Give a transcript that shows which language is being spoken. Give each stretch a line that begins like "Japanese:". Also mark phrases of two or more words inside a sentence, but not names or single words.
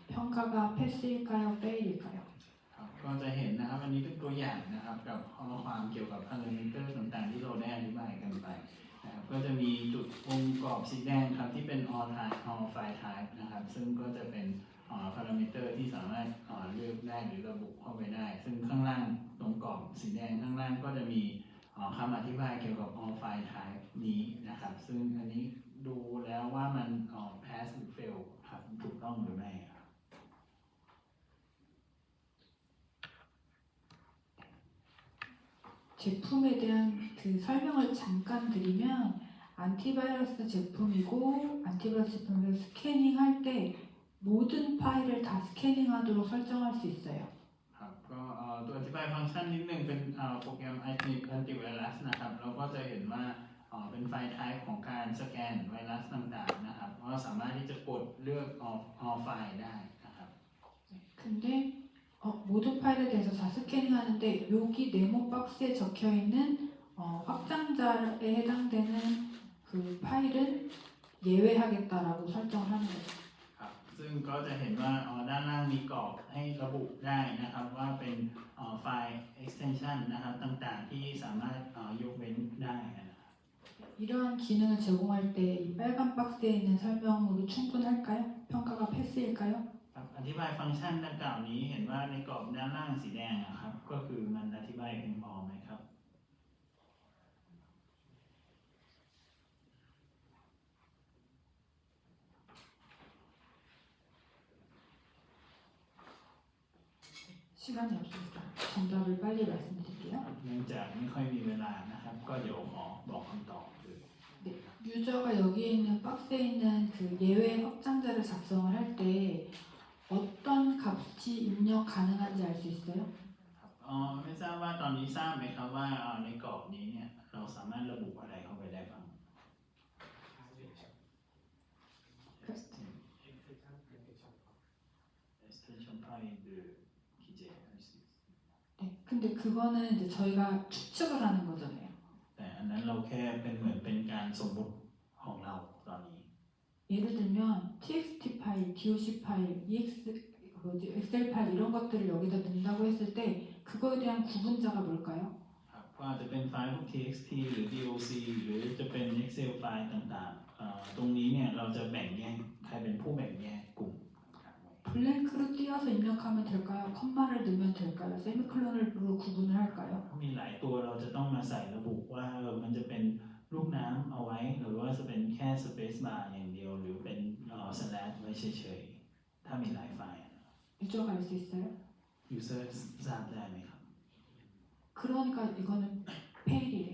Korean: 평가가 패스일까요? 페일일까요?
Thai: ครับก็จะเห็นนะครับอันนี้เป็นตัวอย่างนะครับกับข้อความเกี่ยวกับพารามิเตอร์ต่างๆที่เราได้อธิบายกันไปนะครับก็จะมีจุดวงกรอบสีแดงครับที่เป็น
English: all type all file type
Thai: นะครับซึ่งก็จะเป็นพารามิเตอร์ที่สามารถเลือกได้หรือระบุเข้าไปได้ซึ่งข้างล่างตรงกรอบสีแดงข้างล่างก็จะมีคำอธิบายเกี่ยวกับ
English: all file type
Thai: นี้นะครับซึ่งอันนี้ดูแล้วว่ามันpass หรือ fail ครับถูกต้องหรือไม่
Korean: 제품에 대한 그 설명을 잠깐 드리면 안티바이러스 제품이고 안티바이러스 제품을 스캐닝할 때 모든 파일을 다 스캐닝하도록 설정할 수 있어요.
Thai: ครับก็ตัวอธิบายฟังก์ชันนิดนึงเป็นโปรแกรม Antivirus นะครับเราก็จะเห็นว่าเป็นไฟล์ type ของการสแกนไวรัสต่างๆนะครับก็สามารถที่จะกดเลือก
English: all file
Thai: ได้นะครับ
Korean: 근데 모든 파일에 대해서 다 스캐닝하는데 여기 네모 박스에 적혀 있는 확장자에 해당되는 그 파일은 예외하겠다라고 설정을 하는 거죠.
Thai: ครับซึ่งก็จะเห็นว่าด้านล่างมีกรอบให้ระบุได้นะครับว่าเป็นไฟล์ extension นะครับต่างๆที่สามารถยกเว้นได้นะครับ
Korean: 이러한 기능을 제공할 때 이 빨간 박스에 있는 설명으로 충분할까요? 평가가 패스일까요?
Thai: ครับอธิบายฟังก์ชันดังกล่าวนี้เห็นว่าในกรอบด้านล่างสีแดงนะครับก็คือมันอธิบายเพียงพอไหมครับ
Korean: 시간이 없으니까 정답을 빨리 말씀드릴게요.
Thai: เนื่องจากไม่ค่อยมีเวลานะครับก็เดี๋ยวขอบอกคำตอบเลย
Korean: 네, 유저가 여기에 있는 박스에 있는 그 예외 확장자를 작성을 할 때 어떤 값이 입력 가능한지 알 수 있어요?
Thai: ไม่ทราบว่าตอนนี้ทราบไหมครับว่าในกรอบนี้เนี่ยเราสามารถระบุอะไรเข้าไปได้บ้าง extension
Korean: 파일을 기재할 수 있습니다. 네, 근데 그거는 이제 저희가 추측을 하는 거잖아요.
Thai: แต่อันนั้นเราแค่เป็นเหมือนเป็นการสมมุติของเราตอนนี้
Korean: 예를 들면 txt 파일, doc 파일, 엑셀 파일 이런 것들을 여기다 넣는다고 했을 때 그거에 대한 구분자가 뭘까요?
Thai: ครับก็อาจจะเป็นไฟล์พวก txt หรือ doc หรือจะเป็น excel ไฟล์ต่างๆตรงนี้เนี่ยเราจะแบ่งแยกใครเป็นผู้แบ่งแยกกลุ่ม
Korean: 블랭크로 띄어서 입력하면 될까요? 컴마를 넣으면 될까요? 세미콜론으로 구분을 할까요?
Thai: มีหลายตัวเราจะต้องมาใส่ระบุว่ามันจะเป็นลูกน้ำเอาไว้หรือว่าจะเป็นแค่
English: space bar
Thai: อย่างเดียวหรือเป็นslash ไว้เฉยๆถ้ามีหลายไฟล์
Korean: 유저가 알 수 있어요?
Thai: user ทราบได้ไหมครับ
Korean: 그러니까 이거는 페일이래요.